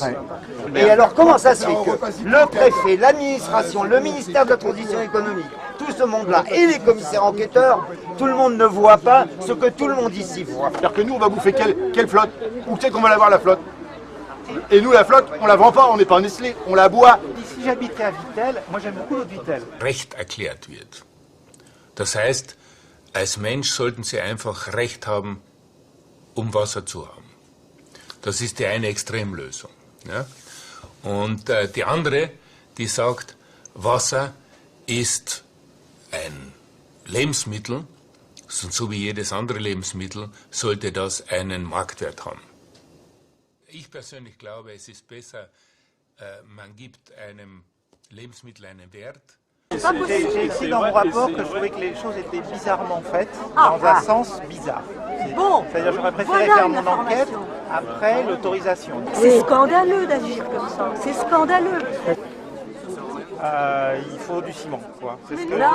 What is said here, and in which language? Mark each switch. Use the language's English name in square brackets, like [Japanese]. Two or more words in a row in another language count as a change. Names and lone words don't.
[French] Et alors comment ça se fait que le préfet, l'administration, le ministère de la Transition économique, tout ce monde-là et les commissaires enquêteurs, tout le monde ne voit pas ce que tout le monde ici voit. C'est-à-dire que nous, on va bouffer quelle flotte? Où c'est qu'on va l'avoir la flotte? Et nous, la flotte, on la vend pas, on n'est pas Nestlé, on la boit. Si j'habitais à Vittel, moi j'aime beaucoup l'eau de Vittel. [German] Recht erklärt wird. Das heißt, als Mensch sollten Sie einfach Recht haben, Wasser zu haben. Das ist die eine Extremlösung. Ja? Und die andere, die sagt, Wasser ist ein Lebensmittel, so wie jedes andere Lebensmittel, sollte das einen Marktwert haben. Ich persönlich glaube, es ist besser, man gibt einem Lebensmittel einen Wert. [French] J'ai écrit dans mon rapport que je trouvais que les choses étaient bizarrement faites, dans un sens bizarre. Bon, c'est-à-dire j'aurais préféré voilà faire mon enquête après l'autorisation. C'est scandaleux d'agir comme ça, c'est scandaleux. Il faut du ciment, quoi. C'est ce que...